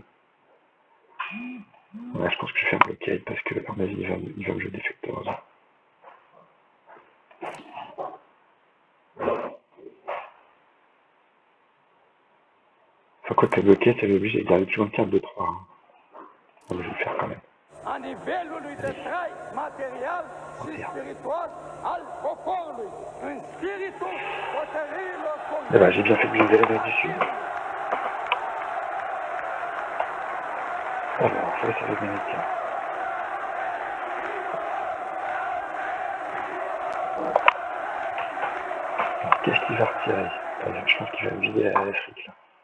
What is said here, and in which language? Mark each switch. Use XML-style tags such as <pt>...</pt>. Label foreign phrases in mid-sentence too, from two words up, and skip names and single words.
<fr>Ouais, je pense que je vais faire bloquade parce que à mon avis il va me jouer défecteur là. Enfin quoi que bloquade, ça va obligé de garder toujours une carte de 3. Hein. Bon, je vais le faire quand même.</fr> <ro>A nivelului de trai material și spiritual al poporului, în spiritul hotărârilor politice.</ro> <fr>Eh ben, j'ai bien fait de viser l'Amérique du Sud. Alors, ça c'est l'américain. Alors, qu'est-ce qu'il va retirer? Je pense qu'il va me vider l'Afrique là.</fr>